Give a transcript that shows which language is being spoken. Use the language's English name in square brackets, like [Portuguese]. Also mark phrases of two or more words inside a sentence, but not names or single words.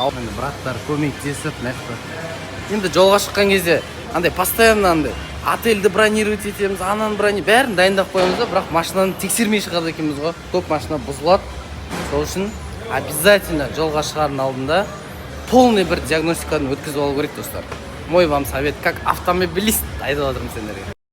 [Kazakh] Енді браттар көмектесіп, енді жолға шыққан кезде андай постоянно андай отельді бронировать етеміз, ананы бәрін дайындап қоямыз да, бірақ машинаны тексермей шығады екенбіз ғой. Көп машина бұзылады. Сол үшін обязательно жолға шығардың алдында полный бір диагностиканы өткізіп алу керек, достар. [Russian] Мой вам совет, как автомобилист [Kazakh] айтып отырмын сендерге.